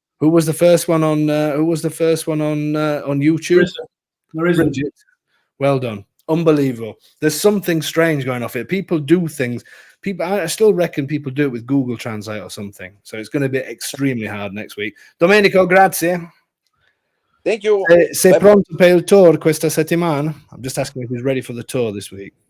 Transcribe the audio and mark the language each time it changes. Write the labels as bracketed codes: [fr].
[en] Who was the first one on? On YouTube? There isn't. Bridget. Well done. Unbelievable. There's something strange going off here. People do things. I still reckon people do it with Google Translate or something. So it's going to be extremely hard next week. [it] Domenico, grazie. [en] Thank you. [it] Sei pronto per il tour questa settimana? [en] I'm just asking if he's ready for the tour this week.